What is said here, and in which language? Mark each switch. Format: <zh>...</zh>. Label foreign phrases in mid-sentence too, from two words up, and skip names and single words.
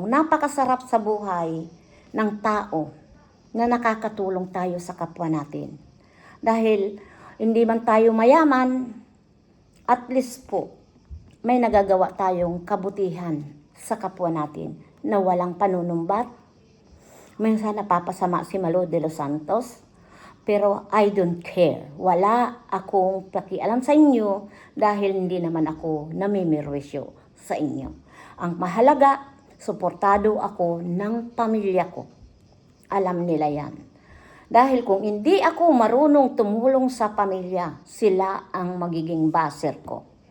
<tl>Napakasarap sa buhay ng tao na nakakatulong tayo sa kapwa natin. Dahil hindi man tayo mayaman,</tl> <en>at least</en> <tl>po, may nagagawa tayong kabutihan sa kapwa natin na walang panunumbat. Minsan napapasama si Malo de los Santos, pero</tl> <en>I don't care.</en> <tl>Wala akong pakialam sa inyo dahil hindi naman ako namimirwisyo sa inyo. Ang mahalaga, suportado ako ng pamilya ko. Alam nila yan. Dahil kung hindi ako marunong tumulong sa pamilya, sila ang magiging baser ko.</tl>